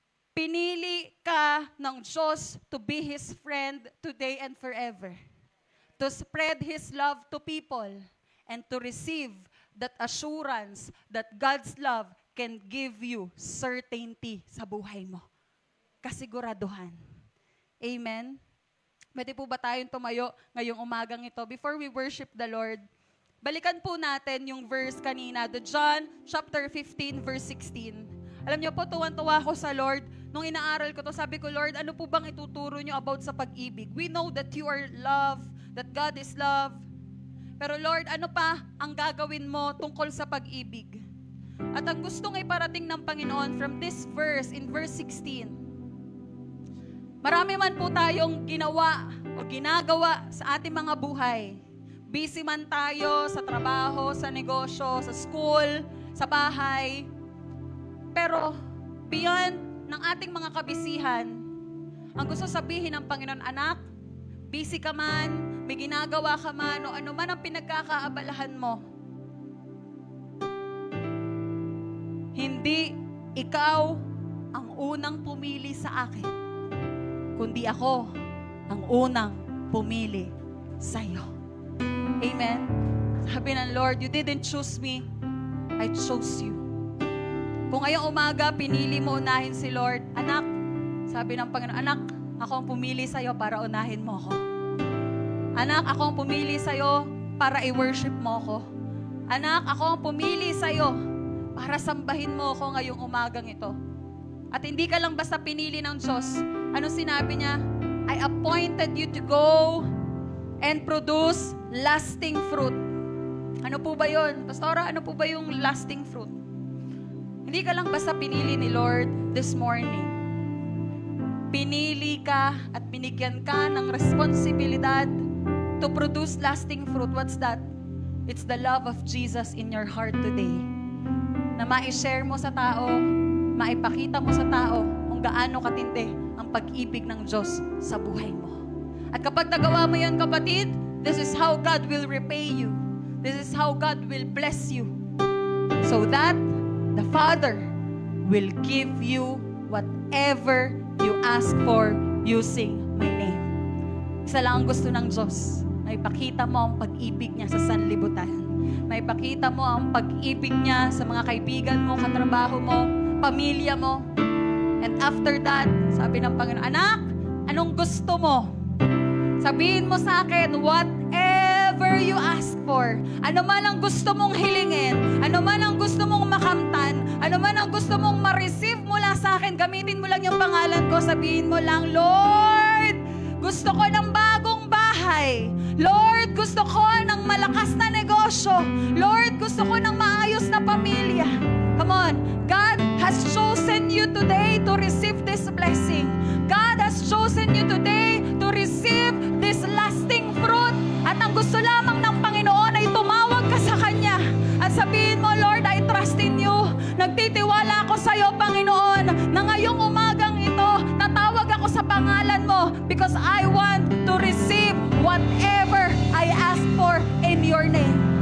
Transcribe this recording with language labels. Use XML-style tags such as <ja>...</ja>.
<tl>Pinili ka ng Diyos</tl> <en>to be His friend today and forever. To spread His love to people and to receive that assurance that God's love can give you certainty</en> <tl>sa buhay mo. Kasiguraduhan. Amen? Pwede po ba tayong tumayo ngayong umagang ito?</tl> <en>Before we worship the Lord,</en> <tl>balikan po natin yung verse kanina, the John chapter 15, verse 16. Alam niyo po, tuwan-tuwa ako sa Lord. Nung inaaral ko to, sabi ko, Lord, ano po bang ituturo niyo about sa pag-ibig?</tl> <en>We know that you are love, that God is love.</en> <tl>Pero Lord, ano pa ang gagawin mo tungkol sa pag-ibig? At ang gustong iparating ng Panginoon</tl> <en>from this verse,</en> <tl>in verse 16, marami man po tayong ginawa o ginagawa sa ating mga buhay. Busy man tayo sa trabaho, sa negosyo, sa school, sa bahay. Pero beyond ng ating mga kabisihan, ang gusto sabihin ng Panginoon, anak, busy ka man, may ginagawa ka man, o ano man ang pinagkakaabalahan mo, hindi ikaw ang unang pumili sa akin, kundi ako ang unang pumili sa iyo. Amen? Sabi ng Lord,</tl> <en>you didn't choose me, I chose you.</en> <tl>Kung ngayong umaga, pinili mo unahin si Lord, anak, sabi ng Panginoon, anak, ako ang pumili sa iyo para unahin mo ako. Anak, ako ang pumili sa iyo para i-worship mo ako. Anak, ako ang pumili sa iyo para sambahin mo ako ngayong umagang ito. At hindi ka lang basta pinili ng Diyos. Ano sinabi niya?</tl> <en>I appointed you to go and produce lasting fruit.</en> <tl>Ano po ba yun? Pastora, ano po ba yung lasting fruit? Hindi ka lang basta pinili ni Lord</tl> <en>this morning.</en> <tl>Pinili ka at binigyan ka ng responsibilidad</tl> <en>to produce lasting fruit. What's that? It's the love of Jesus in your heart today.</en> <tl>Na ma-share mo sa tao, maipakita mo sa tao kung gaano katindi ang pag-ibig ng Diyos sa buhay mo. At kapag nagawa mo yan, kapatid,</tl> <en>this is how God will repay you. This is how God will bless you. So that the Father will give you whatever you ask for using my name.</en> <tl>Isa lang ang gusto ng Diyos. May pakita mo ang pag-ibig niya sa sanlibutan. May pakita mo ang pag-ibig niya sa mga kaibigan mo, katrabaho mo, pamilya mo.</tl> <en>And after that,</en> <tl>sabi ng Panginoon, anak, anong gusto mo? Sabihin mo sa akin,</tl> <en>whatever you ask for.</en> <tl>Ano man ang gusto mong hilingin, ano man ang gusto mong makamtan, ano man ang gusto mong ma-receive mula sa akin, gamitin mo lang yung pangalan ko, sabihin mo lang, Lord, gusto ko ng bagong bahay. Lord, gusto ko ng malakas na negosyo. Lord, gusto ko ng maayos na pamilya.</tl> <en>Come on. God has chosen you today to receive this blessing. God has chosen you today to receive this lasting fruit.</en> <tl>At ang gusto lamang ng Panginoon ay tumawag ka sa Kanya at sabihin mo, Lord,</tl> <en>I trust in you.</en> <tl>Nagtitiwala ako sa iyo, Panginoon, na ngayong umagang ito, tatawag ako sa pangalan mo</tl> <en>because I want to receive whatever I ask for in your name.</en>